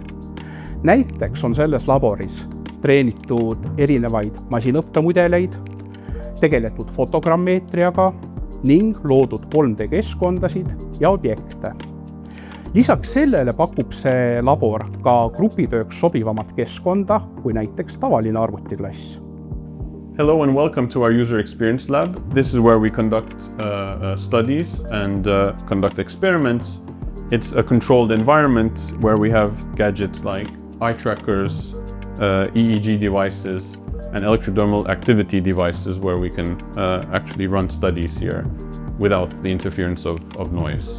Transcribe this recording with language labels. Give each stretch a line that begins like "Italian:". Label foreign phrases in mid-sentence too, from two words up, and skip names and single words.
Estonian: Näiteks on selles laboris treenitud erinevaid masinõppemudeleid, tegeletud fotogrammeetriaga ning loodud 3D-keskkondasid ja objekte. Lisaks sellele pakub see labor ka grupitööks sobivamat keskkonda kui näiteks tavaline arvutiklass.
English: Hello and welcome to our User Experience Lab. This is where we conduct studies and conduct experiments. It's a controlled environment where we have gadgets like eye trackers, EEG devices, and electrodermal activity devices where we can actually run studies here without the interference of noise.